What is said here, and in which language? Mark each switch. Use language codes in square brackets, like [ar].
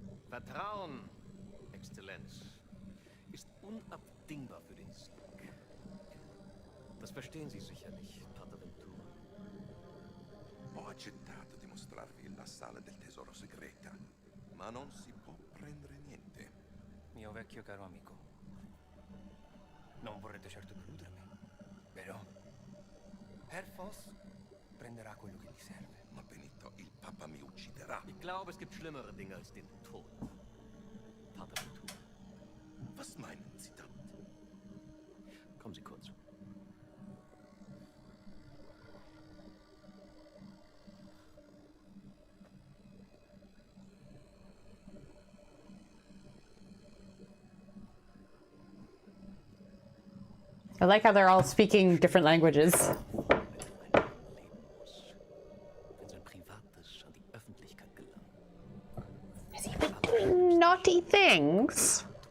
[de] Vertrauen, Exzellenz, ist unabdingbar für den Sieg. Das verstehen Sie sicherlich, Pater Ventura. [it] Ho accettato di mostrarvi la sala del tesoro segreta, ma non si può prendere niente. Mio vecchio caro amico. Non vorrete certo deludermi, vero? Herr Voss prenderà quello che gli serve. Ma Benito, il Papa mi ucciderà. [de] Ich glaube, es gibt schlimmere Dinge als den Tod. Pater Ventura, Was meinen Sie damit? kommen Sie kurz. [en] I like how they're all speaking different languages. [de] Leben muss, wenn sein Privates an die Öffentlichkeit gelangt. [en] Has he been doing naughty things?